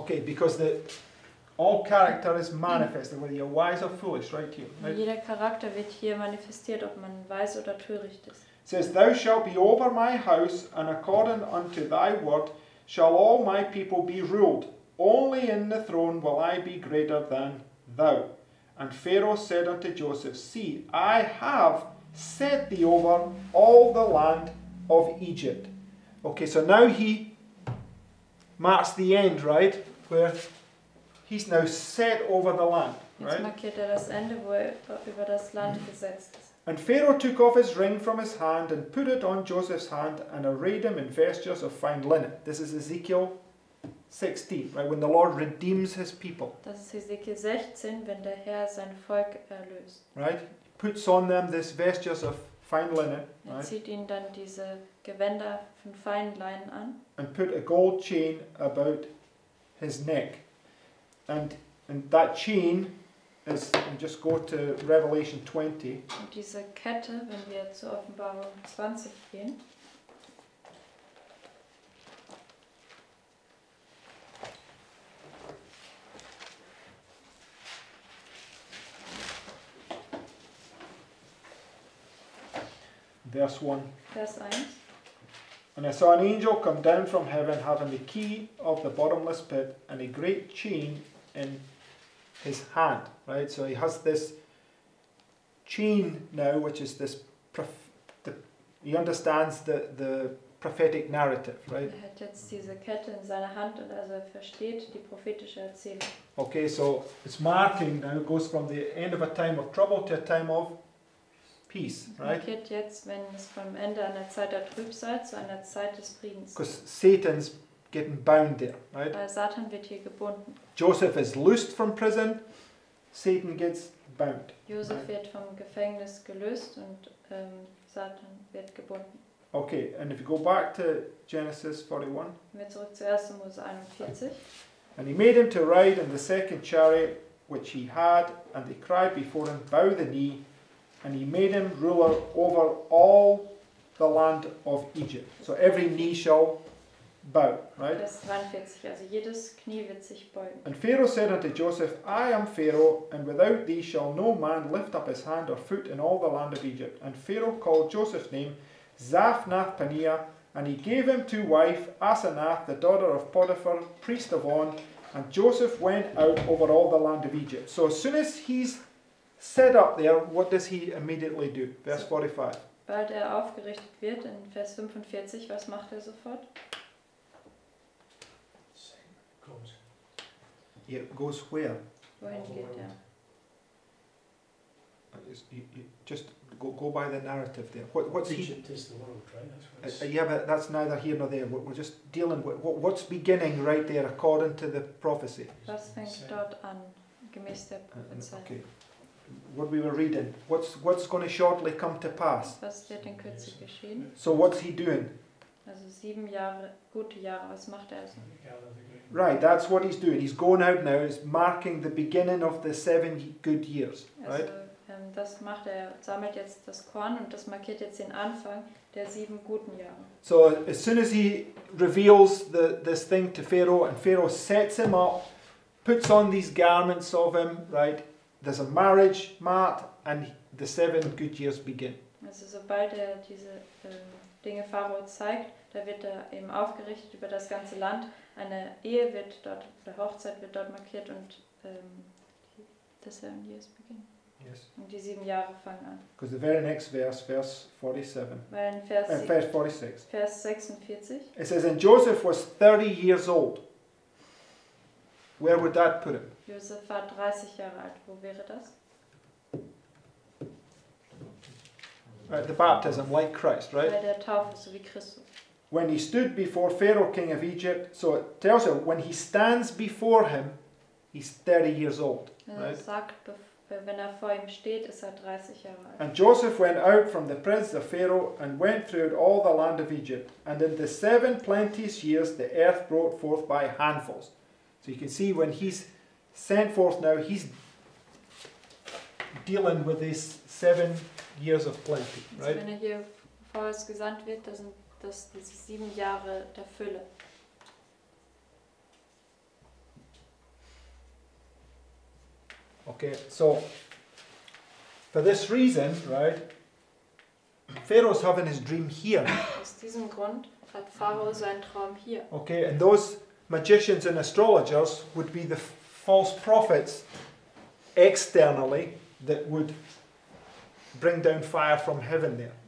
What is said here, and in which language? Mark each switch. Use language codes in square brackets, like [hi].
[en] Okay, because all character is manifested, whether you're wise or foolish, right here. Right? [de] Jeder Charakter wird hier manifestiert, ob man weise oder töricht ist. [en] It says, Thou shalt be over my house, and according unto thy word shall all my people be ruled. Only in the throne will I be greater than thou. And Pharaoh said unto Joseph, See, I have set thee over all the land of Egypt. Okay, so now he marks the end, right? Where he's now set over the land, [de] Jetzt [en] right? [de] markiert das Ende, wo über das Land gesetzt ist. [en] And Pharaoh took off his ring from his hand, and put it on Joseph's hand, and arrayed him in vestures of fine linen. This is Ezekiel 16, right? When the Lord redeems his people, [de] Das ist Hesekiel 16, wenn der Herr sein Volk erlöst. [en] right? Puts on them this vestures of fine linen, right? [de] Zieht ihnen dann diese Gewänder von feinen Leinen an [en] And put a gold chain about his neck. And that chain is, and just go to Revelation 20. [de] Und diese Kette, wenn wir zur Offenbarung 20 gehen, [en] Verse 1. [de] Vers 1. [en] And I saw an angel come down from heaven, having the key of the bottomless pit and a great chain in his hand. Right, so he has this chain now, which is this. He understands the prophetic narrative, right? [de] Hat jetzt diese Kette in seiner Hand und also er versteht die prophetische Erzählung. [en] Okay, so it's marking now, it goes from the end of a time of trouble to a time of peace, right? [de] Markiert jetzt, wenn es vom Ende einer Zeit der Trübsal zu einer Zeit des Friedens. [en] Because Satan's getting bound there, right? [de] Weil Satan wird hier gebunden. [en] Joseph is loosed from prison, Satan gets bound. [de] Josef wird vom Gefängnis gelöst und Satan wird gebunden. [en] Okay, and if you go back to Genesis 41, [de] Wenn wir zurück zu 1. Mose 41. [en] and he made him to ride in the second chariot which he had, and they cried before him, bow the knee, and he made him ruler over all the land of Egypt. So every knee shall bow, right? [de] Vers 43, also jedes Knie wird sich beugen. [en] And Pharaoh said unto Joseph, I am Pharaoh, and without thee shall no man lift up his hand or foot in all the land of Egypt. And Pharaoh called Joseph's name Zaphnath-Paneah, and he gave him to wife Asenath, the daughter of Potiphar, priest of On, and Joseph went out over all the land of Egypt. So as soon as he's set up there, what does he immediately do? Verse 45. [de] Bald aufgerichtet wird, in Vers 45, was macht er sofort? [en] Goes. It goes where? [de] Wohin geht er? [en] Just go by the narrative there. What's he? Egypt is the world, right? That's what it's, Yeah, but that's neither here nor there. We're just dealing with what's beginning right there according to the prophecy. [de] Was fängt dort an, gemäß der Prophezeiung? [en] Okay. What we were reading. What's going to shortly come to pass? [de] Was wird in Kürze geschehen? [en] So what's he doing? [de] Also 7 Jahre, gute Jahre, was macht er also? [en] gather the grain. Right, that's what he's doing. He's going out now. He's marking the beginning of the 7 good years. Right? [de] Also das macht er, sammelt jetzt das Korn und das markiert jetzt den Anfang der 7 guten Jahre. [en] So as soon as he reveals this thing to Pharaoh, and Pharaoh sets him up, puts on these garments of him, right? There's a marriage mat, and the 7 good years begin. [de] Also sobald er diese Dinge Pharao zeigt, da wird er eben aufgerichtet über das ganze Land. Eine Ehe wird dort, eine Hochzeit wird dort markiert und [en] the 7 years begin. Yes. [de] Und die 7 Jahre fangen an. [en] Because the very next verse 47, [de] Weil in Vers 46, Vers 46, [en] it says, and Joseph was 30 years old. Where would that put him? [de] Josef war 30 Jahre alt. Wo wäre das? [en] Right, the baptism, like Christ, right? [de] Bei der Taufe, so wie Christus. [en] When he stood before Pharaoh, king of Egypt, so it tells you, when he stands before him, he's 30 years old. [de] Er [en] Right? [de] sagt, wenn er vor ihm steht, ist er 30 Jahre alt. [en] And Joseph went out from the presence of Pharaoh and went throughout all the land of Egypt. And in the 7 plenteous years the earth brought forth by handfuls. So you can see when he's sent forth now, he's dealing with these 7 years of plenty, [de] Also [en] right? [de] wenn er hier vorwärts gesandt wird, dann sind das diese 7 Jahre der Fülle. [en] Okay, so for this reason, right, Pharaoh's having his dream here. [de] Aus diesem Grund hat Pharao seinen Traum hier. [en] Okay, and those magicians and astrologers would be the false prophets externally that would bring down fire from heaven there.